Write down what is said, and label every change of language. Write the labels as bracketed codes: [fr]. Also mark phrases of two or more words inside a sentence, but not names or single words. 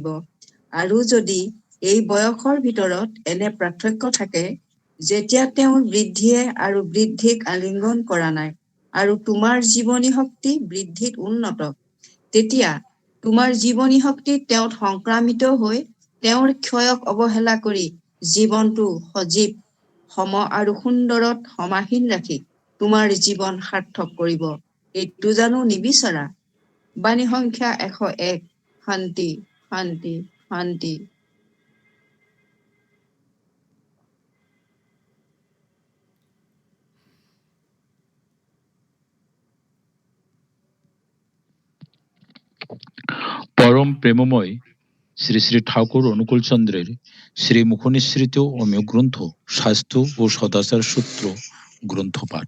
[as] আৰু যদি এই বয়সৰ ভিতৰত এনে পাৰ্থক্য থাকে যেতিয়া তেওঁৰ বৃদ্ধিয়ে আৰু বৃদ্ধিক আলিংগন কৰা নাই আৰু তোমাৰ জীৱনী শক্তি বৃদ্ধিত উন্নত, তেতিয়া তোমাৰ জীৱনী শক্তি তেওঁত সংক্ৰামিত হৈ তেওঁৰ ক্ষয়ক অৱহেলা কৰি জীৱনটো সজীৱ, সম আৰু সুন্দৰত সমাসীন ৰাখি তোমাৰ জীৱন সাৰ্থক কৰিব। এইটো জানো নিবিচাৰা? বাণী সংখ্যা 101। শান্তি, শান্তি, শান্তি। [bn] পরম প্রেমময় শ্রী শ্রী ঠাকুর অনুকূলচন্দ্রের শ্রীমুখ নিঃসৃত অমীয় গ্রন্থ স্বাস্থ্য ও সদাচার সূত্র গ্রন্থ পাঠ।